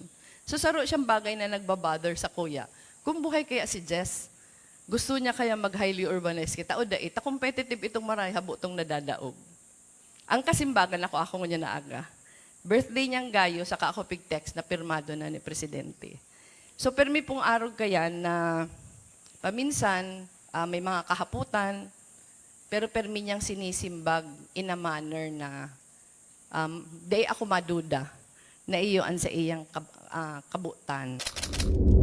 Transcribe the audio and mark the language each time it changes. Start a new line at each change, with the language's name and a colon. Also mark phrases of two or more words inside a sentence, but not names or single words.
Bikol: So saro siyang bagay na nagbabother sa kuya. Kung buhay kaya si Jess, gusto niya kaya mag-
English: highly urbanized
Bikol: kita, o dait, competitive itong maray, habutong nadadaog. Ang kasimbagan ako niya na aga. Birthday niyang gayo, saka ako pig-text na pirmado na ni Presidente. So permi pong araw kaya na paminsan, may mga kahaputan, pero permi niyang sinisimbag
English: in a manner
Bikol: na day ako maduda na iyo ang sa iyang kabutan.